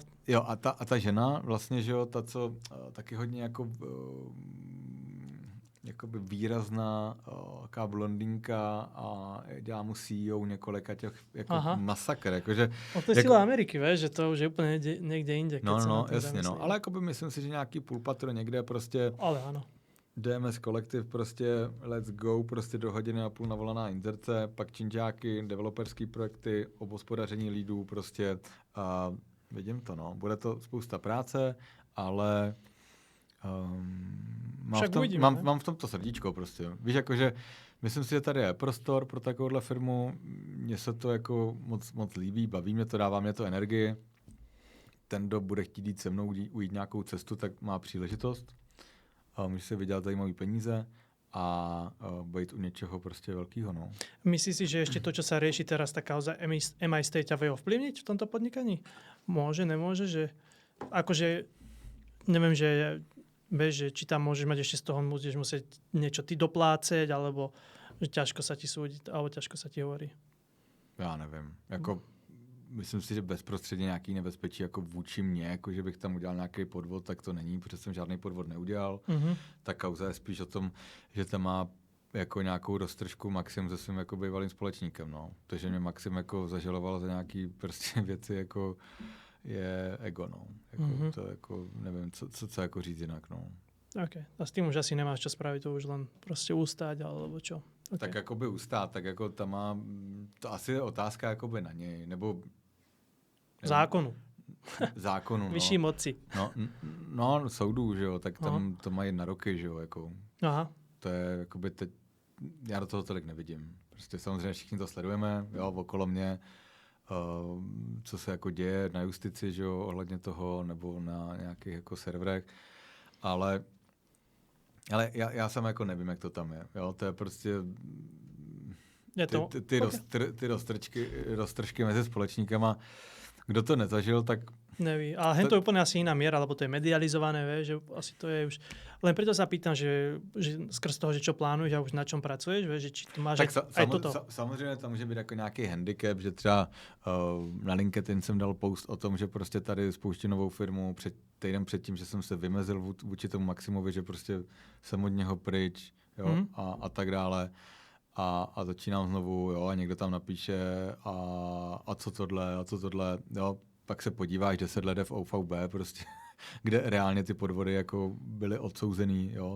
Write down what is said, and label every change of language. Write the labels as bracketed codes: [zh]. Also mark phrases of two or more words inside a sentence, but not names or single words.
[cs] Jo, a ta žena vlastně, že jo, ta, co taky hodně jako jakoby výrazná taká blondýnka a dělá mu CEO několika těch jako masakr. Jakože, to je síla Ameriky, víš, že to už je úplně někde jinde. No, jasně, no. Ale jakoby myslím si, že nějaký půlpatro někde prostě... Ale ano. DMS kolektiv prostě [en] let's go, [cs] prostě do 1.5 hodiny navolaná inzerce, pak činžáky, developerský projekty, obhospodaření lídů, prostě vidím to, no. Bude to spousta práce, ale mám v tom to srdíčko prostě. Víš, jakože myslím si, že tady je prostor pro takovouhle firmu, mně se to jako moc líbí, baví mě to, dává mě to energii. Ten, kdo bude chtít jít se mnou, ujít nějakou cestu, tak má příležitost. Může si vydělat zajímavé peníze a být u něčeho prostě velkého. No. [sk] Myslíš si, že ešte to, čo sa rieši teraz, tá kauza MI ťa vie ovplyvniť v tomto podnikaní? Môže, nemôže? Že, akože, neviem, že, že či tam môžeš mať ešte z toho, budeš musieť niečo ty dopláceť, alebo že ťažko sa ti súdi, alebo ťažko sa ti hovorí. [cs] Já nevím. Jako, myslím si, že bezprostředně nějaký nebezpečí jako vůči mně, jako že bych tam udělal nějaký podvod, tak to není, protože jsem žádný podvod neudělal. Ta kauza je spíš o tom, že tam má jako nějakou roztržku Maxim se svým jako bývalým společníkem. No. To, že mě Maxim jako zažaloval za nějaký prostě věci, jako je ego. No. Jako, to jako, nevím, co jako říct jinak. No. OK. [sk] A s tím už asi nemáš čo spraviť, to už len prostě ustát, alebo čo? Okay. [cs] Tak jakoby ustát, tak jako tam má, to asi je otázka jakoby na něj, nebo... Zákonu. No. Vyšší moci. No, soudů, že jo, tak tam to mají na roky, že jo, jako. Aha. To je jakoby teď, já do toho tolik nevidím. Prostě samozřejmě všichni to sledujeme, jo, okolo mě, co se jako děje na justici, že jo, ohledně toho, nebo na nějakých jako serverech, ale já sám jako nevím, jak to tam je. Jo? To je prostě ty roztržky mezi společníkama. Kdo to nezažil, tak Neví. [sk] A hen to je úplne asi iná miera, lebo to je medializované, vieš, že asi to je už... Len preto sa pýtam, že skrz toho, že čo plánuješ a už na čom pracuješ, vieš, že či to máš aj toto. [cs] Samozřejmě tam může být jako nějaký handicap, že třeba na LinkedIn jsem dal post o tom, že prostě tady spouštím novou firmu týden předtím, že jsem se vymezil vůči tomu Maximovi, že prostě jsem od něho pryč, jo, a tak dále. A začínám znovu, jo, a někdo tam napíše a co tohle, jo, pak se podíváš 10 let v OVB, prostě, kde reálně ty podvody jako byly odsouzený, jo.